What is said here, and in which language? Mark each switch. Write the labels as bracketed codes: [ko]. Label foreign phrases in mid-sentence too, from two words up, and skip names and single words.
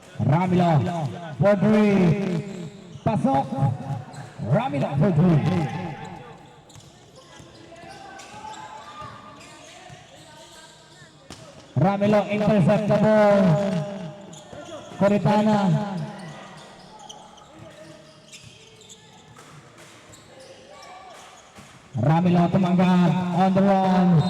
[en] Ramilo for 3. [tl] Pasok. [en] Ramilo for 3. Ramilo interceptable. [tl] Coritana. Ramilo tumanggap [en] on the run.